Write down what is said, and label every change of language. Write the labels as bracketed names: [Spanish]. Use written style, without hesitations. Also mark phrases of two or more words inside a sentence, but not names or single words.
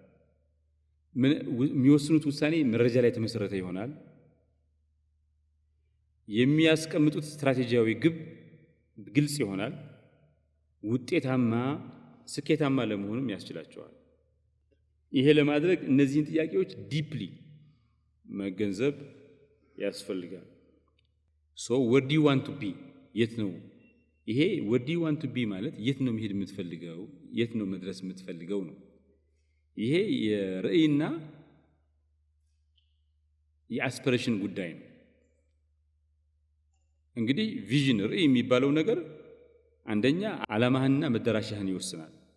[Amharic] የሚወስኑት ውሳኔ መረጃ ላይ የተመሰረተ ይሆናል። የሚያስቀምጡት ስትራቴጂያዊ ግብ ግልጽ ይሆናል። ውጤታማ፣ ስኬታማ ለመሆንም ያስችላቸዋል። ይሄ ለማድረግ እነዚህን ጥያቄዎች ዲፕሊ መገንዘብ ያስፈልጋል። [English] where do you want to be? [Amharic] የት ነው ይሄ [English] where do you want to be [Amharic] ማለት የት ነው መሄድ የምትፈልገው? የት ነው መድረስ የምትፈልገው ነው። ይሄ የራዕይና የአስፒሬሽን ጉዳይ ነው። እንግዲህ ቪዥን፣ ራዕይ የሚባለው ነገር አንደኛ ዓላማህንና መዳረሻህን ይወስናል።